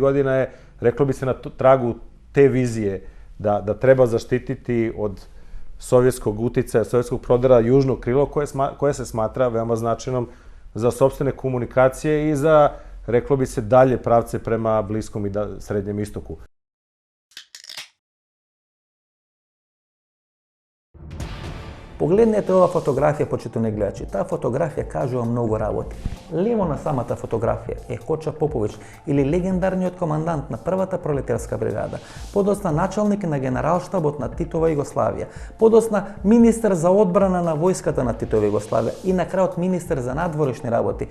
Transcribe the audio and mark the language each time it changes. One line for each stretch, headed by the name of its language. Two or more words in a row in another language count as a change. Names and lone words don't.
Serbian: godina, je reklo bi se na tragu te vizije da treba zaštititi od sovjetskog uticaja, sovjetskog prodora južno krilo koje se smatra veoma značajnom za sopstvene komunikacije i za, reklo bi se, dalje pravce prema Bliskom i Srednjem istoku.
Macedonian: Погледнете ова фотографија, почитувани гледачи. Таа фотографија кажува многу работи. Лево на самата фотографија е Хоча Попович, или легендарниот командант на првата пролетарска бригада, подосна началник на генералштабот на Титова Југославија, подосна министер за одбрана на војската на Титова Југославија и на крајот министер за надворешни работи.